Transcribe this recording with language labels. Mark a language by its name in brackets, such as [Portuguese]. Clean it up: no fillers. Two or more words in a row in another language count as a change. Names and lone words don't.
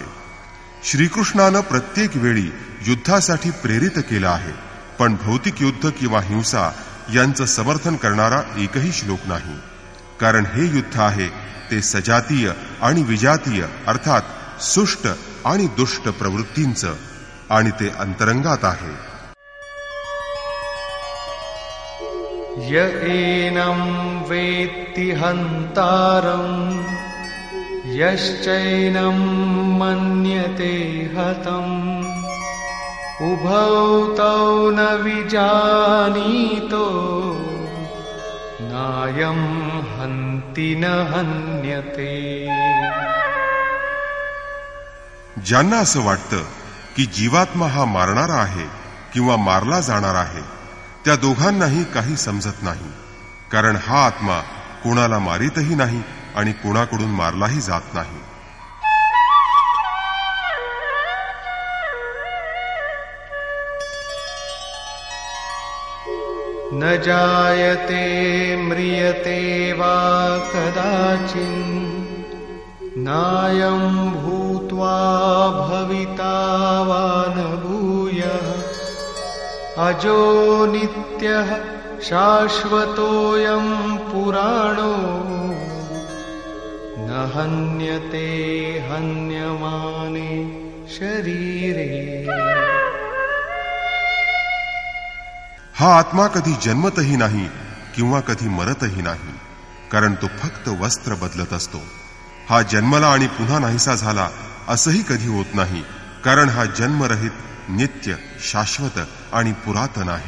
[Marathi] श्रीकृष्णानं प्रत्येक वेळी युद्धासाठी प्रेरित केलं आहे, पण भौतिक युद्ध किंवा हिंसा यांचं समर्थन करणारा एकही श्लोक नाही. कारण हे युद्ध आहे ते सजातीय आणि विजातीय अर्थात सुष्ट आणि दुष्ट प्रवृत्तींचं, आणि ते अंतरंगात आहे. [Sanskrit] य एनं वेत्ति हन्तारं यश्चैनं मन्यते हतम् उभौ तौ न विजानीतो नायं हन्ति न हन्यते. [Marathi] ज्यांना असं वाटतं की जीवात्मा हा मारणारा आहे किंवा मारला जाणार आहे, त्या दोघांनाही काही समजत नाही. कारण हा आत्मा कोणाला मारितही नाही आणि कोणाकडून मारलाही जात नाही. [Sanskrit] न जायते म्रियते वा कदाचित् नायं भूत्वा भविता वा न भूयः अजो नित्यः शाश्वतोऽयं पुराणो न हन्यते हन्यमाने शरीरे. [Marathi] हा आत्मा कधी जन्मतही नाही किंवा कधी मरतही नाही, कारण तो फक्त वस्त्र बदलत असतो. हा जन्मला आणि पुन्हा नाहीसा झाला असंही कधी होत नाही, कारण हा जन्मरहित, नित्य, शाश्वत आणि पुरातन आहे.